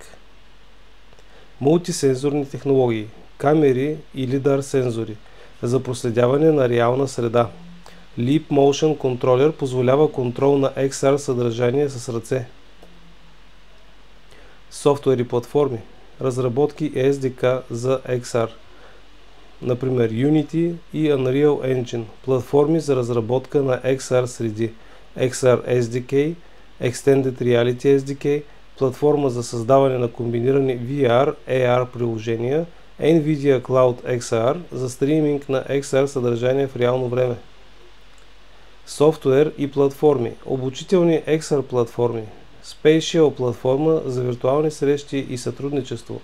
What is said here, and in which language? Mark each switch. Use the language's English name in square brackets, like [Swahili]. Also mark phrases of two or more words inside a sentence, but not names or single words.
[Bulgarian] Мултисензорни технологии. Камери и LiDAR сензори за проследяване на реална среда. Leap Motion Controller позволява контрол на XR съдържание с ръце. Софтуер и платформи. Разработки и SDK за XR. Например Unity и Unreal Engine. Платформи за разработка на XR среди. XR SDK, [English] Extended Reality SDK, [Bulgarian] платформа за създаване на комбинирани VR, AR приложения, NVIDIA Cloud XR за стриминг на XR съдържание в реално време. Софтуер и платформи. Обучителни XR платформи. Spatial платформа за виртуални срещи и сътрудничество.